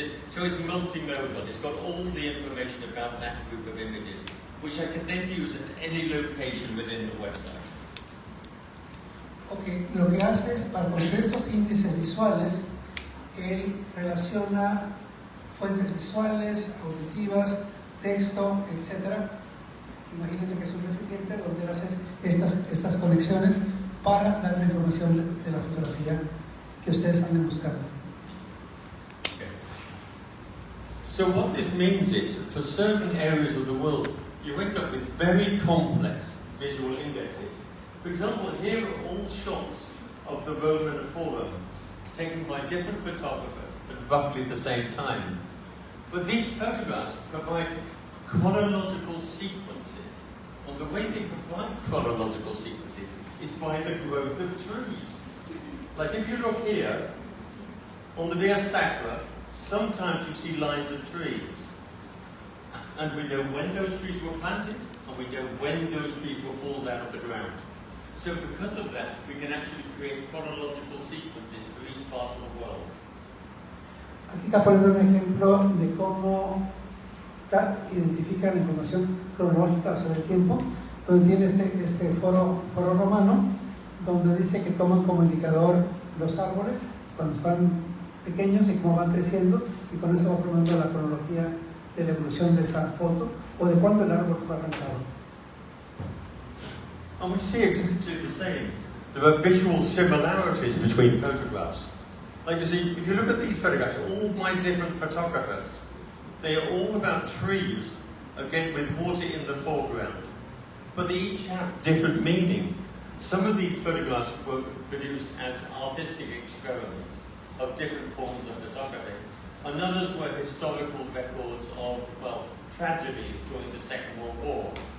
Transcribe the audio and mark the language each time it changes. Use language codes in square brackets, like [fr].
[en] So it's multimodal. It's got all the information about that group of images, which I can then use at any location within the website. [es] Ok, lo que hace es, para construir estos índices visuales, él relaciona fuentes visuales, auditivas, texto, etc. Imagínense que es un recipiente donde él hace estas conexiones para dar la información de la fotografía que ustedes anden buscando. [en] Okay. So what this means is that for certain areas of the world, you end up with very complex visual indexes. For example, here are all shots of the Roman Forum, taken by different photographers at roughly the same time. But these photographs provide chronological sequences. And the way they provide chronological sequences is by the growth of trees. Like if you look here, on the Via Sacra, sometimes you see lines of trees. And we know when those trees were planted, and we know when those trees were pulled out of the ground. So because of that, we can actually create chronological sequences for each part of the world. [es] Aquí está poniendo un ejemplo de cómo identifica la información cronológica, o sea, del tiempo, donde tiene este foro romano, donde dice que toman como indicador los árboles cuando están pequeños y cómo van creciendo, y con eso va formando la cronología de la evolución de esa foto o de cuándo el árbol fue arrancado. [en] And we see exactly the same. There are visual similarities between photographs. Like you see, if you look at these photographs, all my different photographers, they are all about trees, again with water in the foreground. But they each have different meaning. Some of these photographs were produced as artistic experiments of different forms of photography, and others were historical records of, well, tragedies during the Second World War.